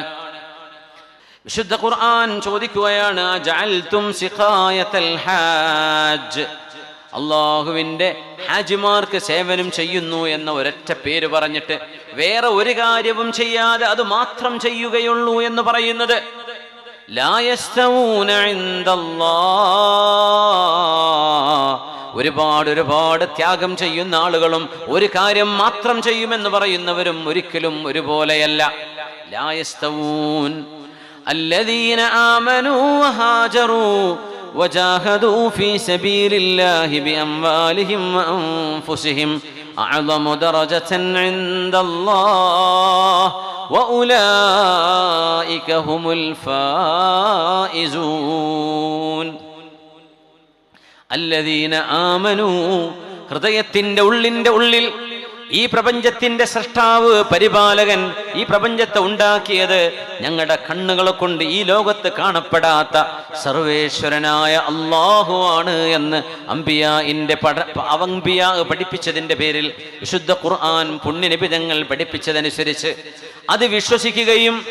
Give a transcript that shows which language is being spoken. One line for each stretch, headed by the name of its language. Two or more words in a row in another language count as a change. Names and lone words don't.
Malayalam: വിശുദ്ധ ഖുർആൻ ചോദിക്കുകയാണ്,
Arabic: جعلتم سقاية الحاج,
Malayalam: അള്ളാഹുവിന്റെ ഹാജിമാർക്ക് സേവനം ചെയ്യുന്നു എന്ന ഒരൊറ്റ പേര് പറഞ്ഞിട്ട് വേറെ ഒരു കാര്യവും ചെയ്യാതെ അത് മാത്രം ചെയ്യുകയുള്ളൂ എന്ന് പറയുന്നത്,
Arabic: لا يستوون عند الله,
Malayalam: ഒരുപാട് ത്യാഗം ചെയ്യുന്ന ആളുകളും ഒരു കാര്യം മാത്രം ചെയ്യുമെന്ന് പറയുന്നവരും ഒരിക്കലും ഒരുപോലെയല്ല.
Arabic: لا يستوون الذين آمنوا وهاجروا وجاهدوا في سبيل الله بأموالهم وأنفسهم أعظم درجة عند الله وأولئك هم الفائزون. الذين آمنوا,
Malayalam: ഹൃദയത്തിന്റെ ഉള്ളിൽ ഈ പ്രപഞ്ചത്തിന്റെ സൃഷ്ടാവ്, പരിപാലകൻ, ഈ പ്രപഞ്ചത്തെ ഉണ്ടാക്കിയത് ഞങ്ങളുടെ കണ്ണുകളെ കൊണ്ട് ഈ ലോകത്ത് കാണപ്പെടാത്ത സർവേശ്വരനായ അല്ലാഹു ആണ് എന്ന് അംബിയാഇന്റെ പഠിപ്പിച്ചതിന്റെ പേരിൽ വിശുദ്ധ ഖുർആൻ പുണ്യനിബിധങ്ങൾ പഠിപ്പിച്ചതനുസരിച്ച് അത് വിശ്വസിക്കുകയും